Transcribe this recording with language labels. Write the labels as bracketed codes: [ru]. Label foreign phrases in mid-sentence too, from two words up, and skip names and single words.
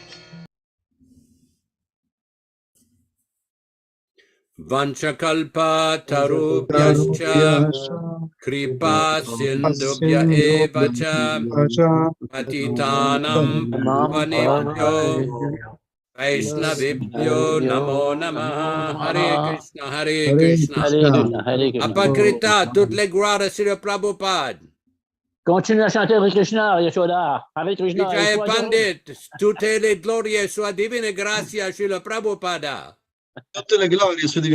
[sa] Vanchakalpa tarubhyascha kripa sindubhya eva cha patitanam pavanebhyo Vaishnavibhyo namo namaha. Hare Krishna, Hare Krishna. Apakrita, [fr] toutes les gloires à Srila Prabhupada. Continue à chanter [sa] Hare Krishna, [fr] Yaśodā. [sa] Hare Krishna. [fr] Vijay Pandit, toutes les glories soient divine grâce à Srila Prabhupada. [it] Tutte le glorie su di